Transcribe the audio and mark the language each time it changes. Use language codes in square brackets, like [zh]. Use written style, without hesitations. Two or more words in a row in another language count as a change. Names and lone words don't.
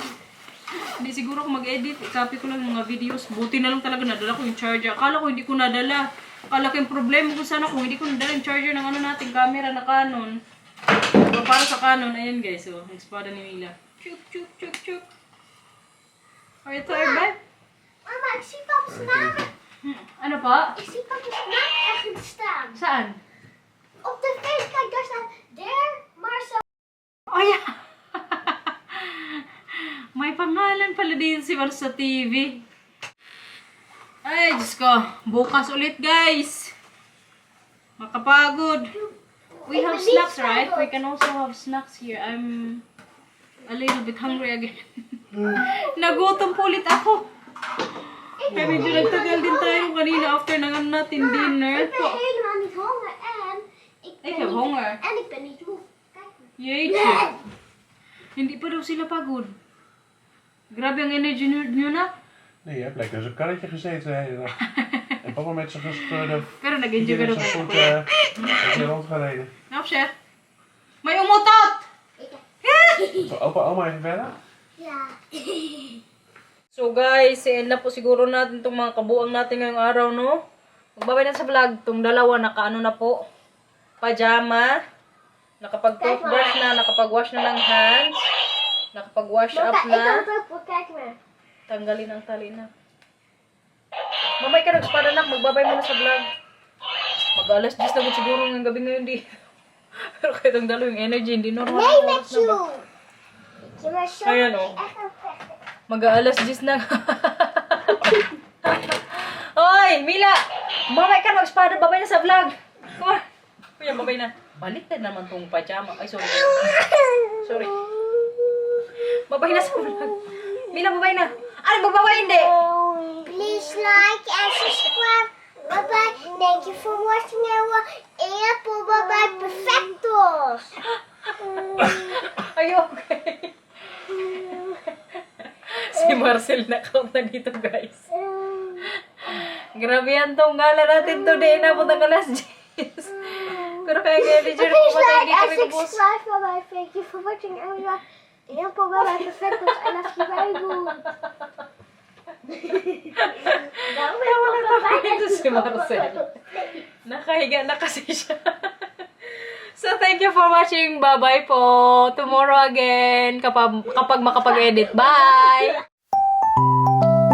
[tl] Hindi siguro ako mag-edit. I-copy ko lang yung mga videos. Buti na lang talaga nadala ko yung charger. Akala ko hindi ko nadala. Akala ko yung problema kung sana kung hindi ko nadala yung charger ng natin, camera na Canon. Pero para sa Canon, ayan guys. So, espada ni Mila. Chup, chup, chup, chup. [en] Are you tired, babe? [nl] Mama, ik zie papa's naam. [tl] Ano pa? [nl] Ik zie papa's naam ergens staan. [tl] Saan? [nl] Op de face, kijk, daar staat Der Marcel. [en] Oh, yeah. [tl] May pangalan pala din si Mar sa TV. Ay, Diyos ko. Bukas ulit, guys. Makapagod. [en] We have snacks, right? We can also have snacks here. I'm a little bit hungry again. [tl] Nagutom po ulit ako. Kaya medyo nagtagal din tayo kanina after ng natin dinner. [nl] Ik ben helemaal niet honger en Ik heb honger. En ik ben niet moe. Kijk maar. Jeetje. [tl] Hindi pa daw sila pagod. Grabe ang energy nyo na. [nl] Nee, je hebt lekker in zo'n karretje gezeten de hele dag. En papa met zijn gescheurde [tl] Pero nag-enjoy ka [nl] met [tl] daw. [nl] zijn voet is hier rondgereden. [tl] Nou, chef. May umutot! [nl] Zal opa oma even verder? Ja. [tl] So guys, end na po siguro natin itong mga kabuang natin ngayong araw, no? Magbabay na sa vlog. Itong dalawa, nakaano na po. Pajama. Nakapag-toothbrush na, nakapag-wash na ng hands. Nakapag-wash up [nl] Ik kan [tl] na. [nl] het ook voor. Kijk maar. [tl] Tanggalin ang tali na. Mamay ka nag-spada na, magbabay mo na sa vlog. Mag-alas 10 na siguro ng gabi ngayon di. Pero kahit ang dalo yung energy, hindi normal. [nl] Nee, [tl] ang [nl] met [tl] oras na ba? [en] you. [nl] Ja, maar zo [tl] Ayan, [nl] is [tl] oh. [nl] echt een vechter. [tl] Mag-aalas 10 na. Hoy, Mila! Mamay ka mag-spada, babay na sa vlog. [en] Come on. [tl] Kuya, babay na. Baliktad naman tong pajama. Ay, sorry. Sorry. Babay na sa vlog. Mila, babay na. Ano, babay hindi? [en] Please like and subscribe. Bye bye. Thank you for watching our Apple. Bye bye. Perfectos. Are you okay? [tl] Si Marcel na-count na dito, guys. Grabe yan tong gala natin today. Inabot ang alas 10. Pero kaya kaya di dyan [en] Please [tl] pumatay, [en] like [tl] hindi [en] and [tl] kami kubos. [en] subscribe. Bye bye. Thank you for watching our Apple. Bye bye. Perfectos. I love you very good. [tl] Ito si Marcel. Nakahiga na kasi siya. [en] So, thank you for watching. [tl] Bye-bye po. [en] Tomorrow again, [tl] kapag makapag-edit. [en] Bye!